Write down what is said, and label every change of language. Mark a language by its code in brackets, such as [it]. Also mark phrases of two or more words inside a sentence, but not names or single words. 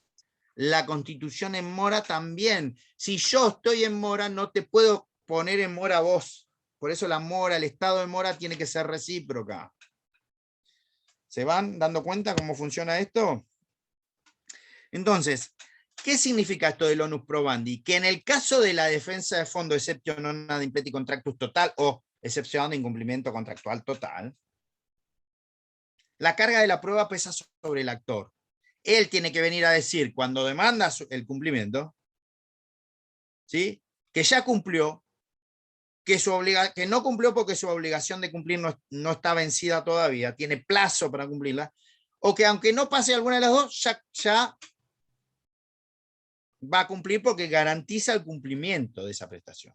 [es] La constitución en mora también. Si yo estoy en mora, no te puedo poner en mora vos. Por eso la mora, el estado de mora tiene que ser recíproca. ¿Se van dando cuenta cómo funciona esto? Entonces, ¿qué significa esto del [la] onus probandi? [es] Que en el caso de la defensa de fondo, [la] exceptio non ad impleti contractus [es] total o excepción de incumplimiento contractual total, la carga de la prueba pesa sobre el actor. Él tiene que venir a decir, cuando demanda el cumplimiento, ¿sí?, que ya cumplió, que no cumplió porque su obligación de cumplir no está vencida todavía, tiene plazo para cumplirla, o que aunque no pase alguna de las dos, ya va a cumplir porque garantiza el cumplimiento de esa prestación.